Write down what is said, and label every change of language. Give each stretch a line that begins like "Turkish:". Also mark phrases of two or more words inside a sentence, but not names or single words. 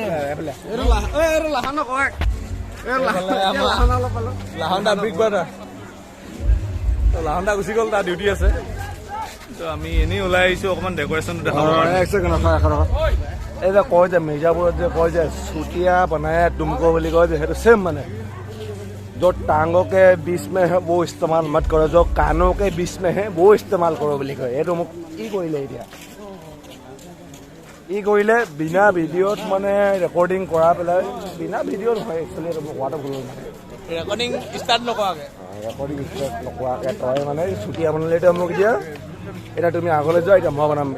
Assamese: লাহন দা বিগ ব্ৰাদাৰ, লাহন দা গুচি গ'ল, তাৰ ডিউটি আছে। তো আমি এনেই ওলাই আহিছোঁ অকণমান ডেক'ৰেশ্যনটো দেখাব। এই যে কয় যে মিৰ্জাপুৰত যে কয় যে
Hindi: चूतिया बनाई तुमको
Assamese: বুলি কয় যে, সেইটো ছেম মানে।
Hindi: जो टांगों के बीच में है वो इस्तेमाल मत करो, जो कानों के बीच में है वो इस्तेमाल करो
Assamese: বুলি কয়। এইটো মোক কি কৰিলে এতিয়া, ই কৰিলে বিনা ভিডিঅ'ত মানে ৰেকৰ্ডিং কৰা পেলাই, বিনা ভিডিঅ'ত হয় একচুৱেলি, এইটো মোক কোৱাটো ভুল নহয়। ৰেকৰ্ডিং ষ্টাৰ্ট নকৰাকৈ তই মানে চুতীয়া বনালে এতিয়া মোক এতিয়া তুমি আগলৈ যোৱা, এতিয়া মই বনাম।